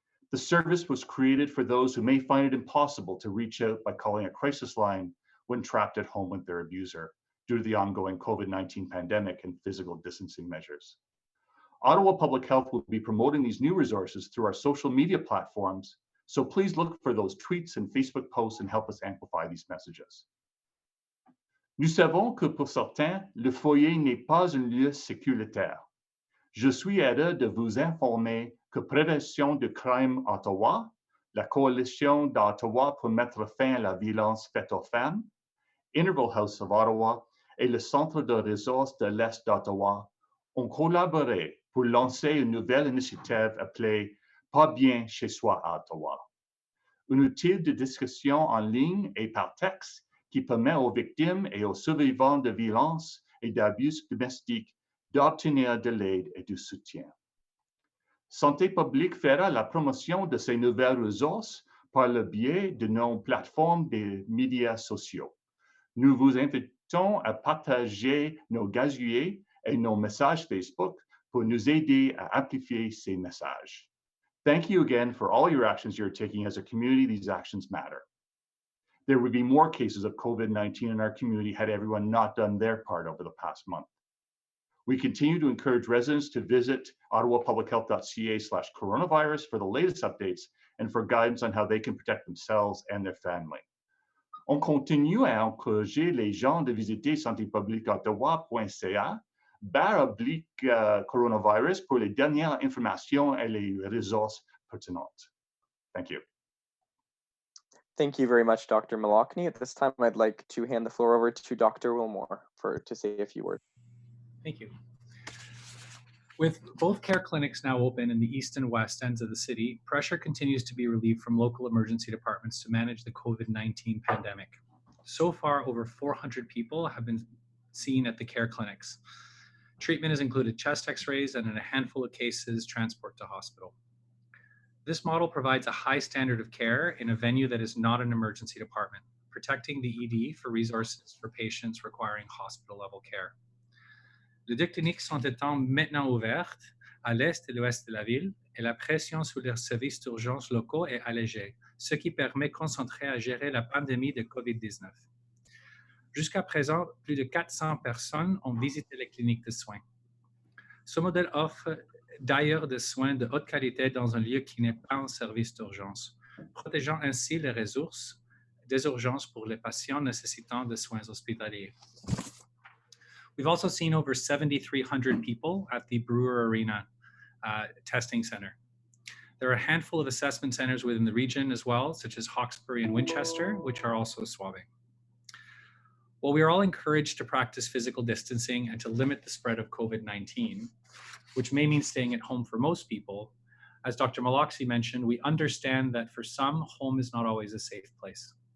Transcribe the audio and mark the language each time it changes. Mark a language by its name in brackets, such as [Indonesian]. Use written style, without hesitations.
[English] The service was created for those who may find it impossible to reach out by calling a crisis line when trapped at home with their abuser due to the ongoing COVID-19 pandemic and physical distancing measures. Ottawa Public Health will be promoting these new resources through our social media platforms, so please look for those tweets and Facebook posts and help us amplify these messages. [French] Nous savons que pour certains, le foyer n'est pas un lieu sécuritaire. Je suis heureux de vous informer que Prévention de crime Ottawa, la Coalition d'Ottawa pour mettre fin à la violence faite aux femmes, Interval House of Ottawa et le Centre de ressources de l'Est d'Ottawa ont collaboré pour lancer une nouvelle initiative appelée Pas bien chez soi à Ottawa. Un outil de discussion en ligne et par texte qui permet aux victimes et aux survivants de violences et d'abus domestiques d'obtenir de l'aide et du soutien. Santé publique fera la promotion de ces nouvelles ressources par le biais de nos plateformes des médias sociaux. Nous vous invitons à partager nos gazeteurs et nos messages Facebook pour nous aider à amplifier ces messages. [English] Thank you again for all your actions you're taking as a community. These actions matter. There would be more cases of COVID-19 in our community had everyone not done their part over the past month. We continue to encourage residents to visit ottawapublichealth.ca/coronavirus for the latest updates and for guidance on how they can protect themselves and their family. On continue à encourager les gens de visiter santépubliqueottawa.ca/coronavirus pour les dernières informations et les ressources pertinentes. Thank you. Thank you very much, Dr. Malakny. At this time, I'd like to hand the floor over to Dr. Wilmore to say a few words. Thank you. With both care clinics now open in the east and west ends of the city, pressure continues to be relieved from local emergency departments to manage the COVID-19 pandemic. So far, over 400 people have been seen at the care clinics. Treatment has included chest x-rays and in a handful of cases, transport to hospital. This model provides a high standard of care in a venue that is not an emergency department, protecting the ED for resources for patients requiring hospital-level care. [French] Les deux cliniques sont étant maintenant ouvertes à l'est et l'ouest de la ville et la pression sur les services d'urgence locaux est allégée, ce qui permet de concentrer à gérer la pandémie de COVID-19. Jusqu'à présent, plus de 400 personnes ont visité les cliniques de soins. Ce modèle offre d'ailleurs des soins de haute qualité dans un lieu qui n'est pas un service d'urgence, protégeant ainsi les ressources des urgences pour les patients nécessitant des soins hospitaliers. [English] We've also seen over 7,300 people at the Brewer Arena testing center. There are a handful of assessment centers within the region as well, such as Hawkesbury and Winchester, which are also swabbing. While we are all encouraged to practice physical distancing and to limit the spread of COVID-19, which may mean staying at home for most people, as Dr. Malakny mentioned, we understand that for some, home is not always a safe place.